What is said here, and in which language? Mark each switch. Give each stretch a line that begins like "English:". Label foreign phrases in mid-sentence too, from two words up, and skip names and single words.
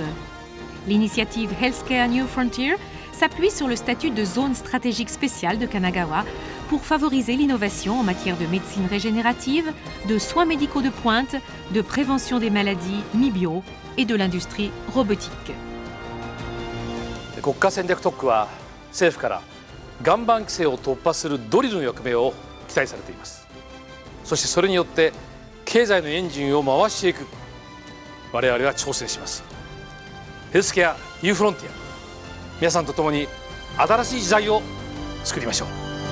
French: L'initiative Healthcare New Frontier s'appuie sur le statut de zone stratégique spéciale de Kanagawa pour favoriser l'innovation en matière de médecine régénérative, de soins médicaux de pointe, de prévention des maladies mi-bio et de l'industrie robotique.
Japanese: 国家戦略特区は政府から岩盤規制を突破するドリルの役目を期待されています。そしてそれによって経済のエンジンを回していく我々は挑戦します。ヘルスケアニューフロンティア、皆さんと共に新しい時代を作りましょう。